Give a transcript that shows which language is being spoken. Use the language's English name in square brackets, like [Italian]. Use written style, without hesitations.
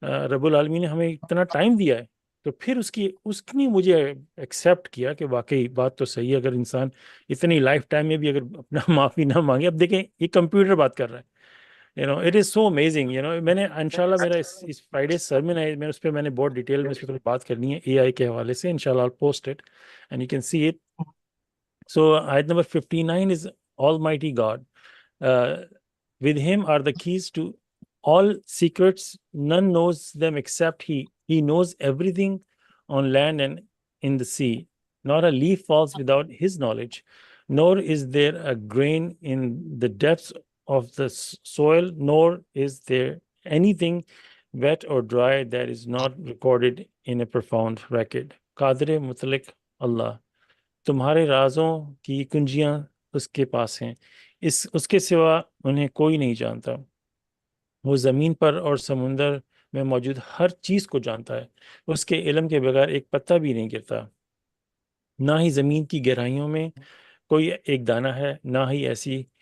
[Urdu] رب العالمین نے ہمیں اتنا ٹائم دیا ہے، تو پھر اس نے مجھے ایکسیپٹ کیا کہ واقعی بات تو صحیح ہے، اگر انسان اتنی لائف ٹائم میں بھی اگر اپنا معافی نہ مانگے۔ اب دیکھیں یہ کمپیوٹر بات کر رہا ہے، [English] It is so amazing. [Urdu] میں نے انشاءاللہ میرا اس فرائیڈے سرمن ہے، میں اس پہ بہت ڈیٹیل میں اس پہ بات کرنی ہے اے آئی کے حوالے سے، انشاءاللہ [English] I'll post it and you can see it۔ So ayat number 59 is Almighty God. With him are the keys to all secrets. None knows them except he. He knows everything on land and in the sea. Not a leaf falls without his knowledge, nor is there a grain in the depths of the soil, nor is there anything wet or dry that is not recorded in a profound record. [Urdu] قادر مطلق اللہ، تمہارے رازوں کی کنجیاں اس کے پاس ہیں، اس کے سوا انہیں کوئی نہیں جانتا۔ وہ زمین پر اور سمندر میں موجود ہر چیز کو جانتا ہے، اس کے علم کے بغیر ایک پتا بھی نہیں گرتا، نہ ہی زمین کی گہرائیوں میں کوئی ایک دانہ ہے، نہ ہی ایسی